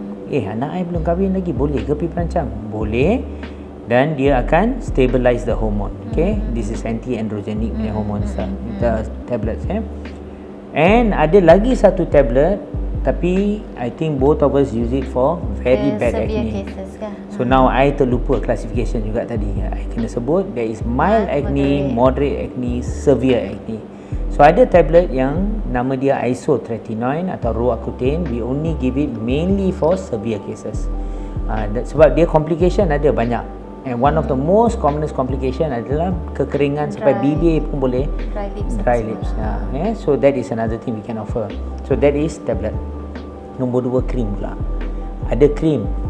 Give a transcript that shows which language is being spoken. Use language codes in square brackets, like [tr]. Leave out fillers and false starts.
[ms] Anak saya belum kahwin lagi, boleh ke pil perancang? Boleh. Dan dia akan [en] stabilize the hormone. This is anti-androgenic [ms] punya [en] hormone the tablets. And [ms] ada lagi satu tablet, tapi [en] I think both of us use it for very bad acne. So now I [ms] terlupa [en] classification [ms] juga tadi. [en] I [ms] kena sebut [en] there is mild acne, moderate acne, severe acne. [ms] So ada tablet yang nama dia isotretinoin atau roaccutane. [en] We only give it mainly for severe cases. [ms] Sebab dia complication ada banyak. [en] And one of the most commonest complication [ms] adalah kekeringan sampai bibir pun boleh, [en] dry lips. So that is another thing we can offer. So that is tablet. [ms] Nombor 2, krim pula. Ada krim.